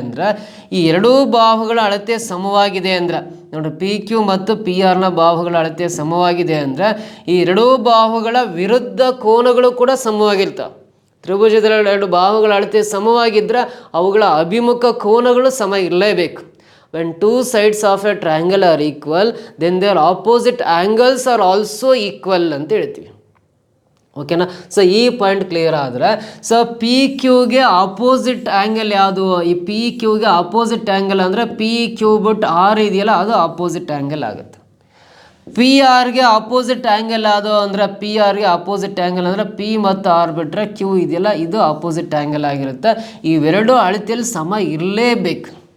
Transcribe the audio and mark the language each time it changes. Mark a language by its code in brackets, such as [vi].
[kn] ಅಂದರೆ ಈ 2 ಬಾಹುಗಳ ಅಳತೆ ಸಮವಾಗಿದೆ ಅಂದರೆ, ನೋಡಿ, PQ ಮತ್ತು PRನ ಬಾಹುಗಳ ಅಳತೆ ಸಮವಾಗಿದೆ ಅಂದರೆ ಈ 2 ಬಾಹುಗಳ ವಿರುದ್ಧ ಕೋನಗಳು ಕೂಡ ಸಮವಾಗಿರ್ತವೆ. ತ್ರಿಭುಜದಲ್ಲಿ 2 ಬಾಹುಗಳ ಅಳತೆ ಸಮವಾಗಿದ್ದರೆ ಅವುಗಳ ಅಭಿಮುಖ ಕೋನಗಳು ಸಮ ಇರಲೇಬೇಕು. [en] When 2 sides of a triangle are equal, then their opposite angles are also equal ಅಂತ ಹೇಳ್ತೀವಿ. [kn] ಓಕೆನಾ? ಸೊ ಈ ಪಾಯಿಂಟ್ ಕ್ಲಿಯರ್ ಆದರೆ, ಸೊ PQಗೆ ಆಪೋಸಿಟ್ ಆ್ಯಂಗಲ್ ಯಾವುದು? ಈ PQಗೆ ಆಪೋಸಿಟ್ ಆ್ಯಂಗಲ್ ಅಂದರೆ PQ ಬಿಟ್ಟು R ಇದೆಯಲ್ಲ, ಅದು ಆಪೋಸಿಟ್ ಆ್ಯಂಗಲ್ ಆಗುತ್ತೆ. PRಗೆ ಆಪೋಸಿಟ್ ಆ್ಯಂಗಲ್ ಯಾವುದು ಅಂದರೆ, PRಗೆ ಆಪೋಸಿಟ್ ಆ್ಯಂಗಲ್ ಅಂದರೆ P ಮತ್ತು R ಬಿಟ್ಟರೆ Q ಇದೆಯಲ್ಲ, ಇದು ಆಪೋಸಿಟ್ ಆ್ಯಂಗಲ್ ಆಗಿರುತ್ತೆ. ಇವೆರಡು ಅಳತೆಯಲ್ಲಿ ಸಮ ಇರಲೇಬೇಕು.